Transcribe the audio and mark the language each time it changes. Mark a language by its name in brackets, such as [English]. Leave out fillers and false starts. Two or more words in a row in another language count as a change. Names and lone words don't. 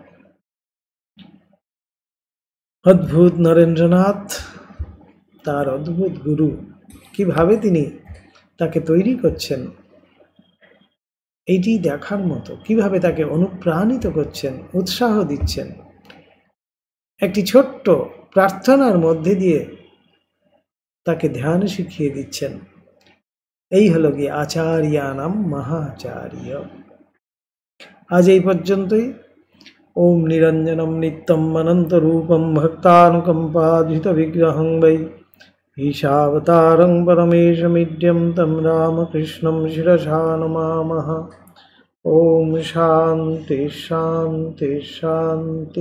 [Bangla] অদ্ভুত নরেন্দ্রনাথ, তার অদ্ভুত গুরু, কিভাবে তিনি তাকে তৈরি করছেন এইটি দেখার মতো, কিভাবে তাকে অনুপ্রাণিত করছেন, উৎসাহ দিচ্ছেন, একটি ছোট্ট প্রার্থনার মধ্যে দিয়ে তাকে ধ্যান শিখিয়ে দিচ্ছেন। এই হলো গিয়ে আচার্যানাম মহাচার্য। আজ এই পর্যন্তই। [Sanskrit] ওম নিরঞ্জনম নিত্যম অনন্তরূপম ভক্তানুকম্পাধৃত বিগ্রহং বৈ ঈশাবতারং পরমেশমিড্যম তম রামকৃষ্ণম শিরসা নমামঃ। ওম শান্তি শান্তি শান্তি।